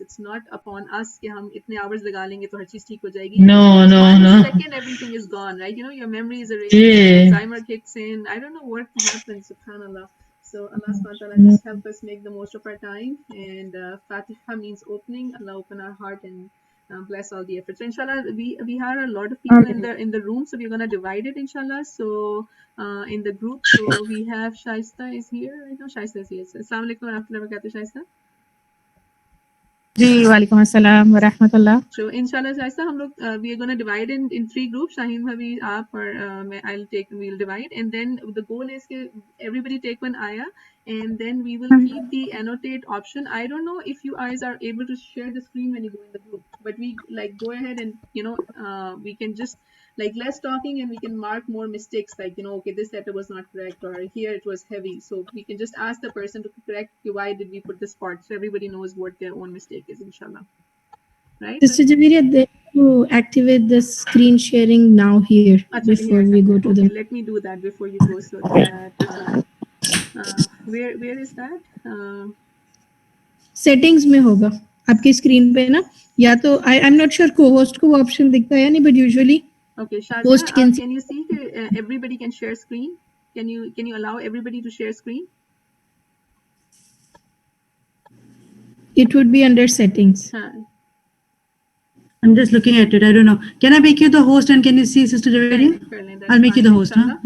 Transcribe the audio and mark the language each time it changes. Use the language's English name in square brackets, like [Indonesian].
[English] It's not upon us [Hindi] कि हम इतने hours लगा लेंगे तो हर चीज ठीक हो जाएगी. [English] No, no, One no. second everything is gone, right? Your memory is erased, Yeah. Alzheimer kicks in. I don't know what happens, subhanallah. So Allah subhanahu wa ta'ala just help us make the most of our time. And Fatiha means opening. Allah open our heart and bless all the efforts. So inshallah, we have a lot of people in the room, so we're gonna divide it inshallah. So in the group, so we have Shaista is here. I know Shaista is here. So, Assalamu alaikum wa rahmatullahi wa barakatuh, Shaista. [Hindi] जी वालेकुम अस्सलाम व रहमतुल्लाह. [English] So inshallah Shaista, [Hindi] हम लोग [English] we are gonna divide in 3 groups. Shaheen bhabi [Hindi] aap और [English] we'll divide, and then the goal is that everybody take one ayah, and then we will keep the annotate option. I don't know if you guys are able to share the screen when you go in the group, but we like go ahead and we can just like less talking and we can mark more mistakes like okay, this letter was not correct or here it was heavy, so we can just ask the person to correct why did we put this part, so everybody knows what their own mistake is inshallah. Right? Sister Javeria, they to activate the screen sharing now here before we go to okay, the. let me do that before you go. So that where is that? [Hindi] Settings में होगा आपकी screen पे ना, या तो [English] I am not sure [Hindi] को host को वो ऑप्शन दिखता है या नहीं, [English] But usually Okay, Shazia, host can you see everybody can share screen? Can you allow everybody to share screen? it would be under settings. I'm just looking at it. I don't know. Can I make you the host and can you see Sister Javeria? I'll make you the host, huh?